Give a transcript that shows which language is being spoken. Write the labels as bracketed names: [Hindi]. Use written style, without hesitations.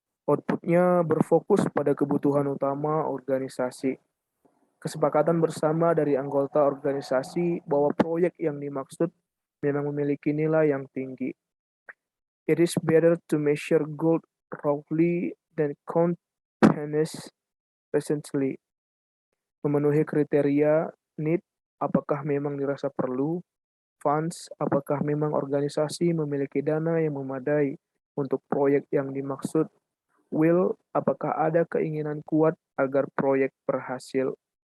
[Indonesian] Outputnya berfokus pada kebutuhan utama organisasi. Kesepakatan bersama dari anggota organisasi bahwa proyek yang dimaksud memang memiliki nilai yang tinggi. [English] It is better to measure gold roughly than count pennies presently. [Indonesian] Memenuhi kriteria need, apakah memang dirasa perlu, funds, apakah memang organisasi memiliki dana yang memadai untuk proyek yang dimaksud, will, apakah ada keinginan kuat agar proyek berhasil.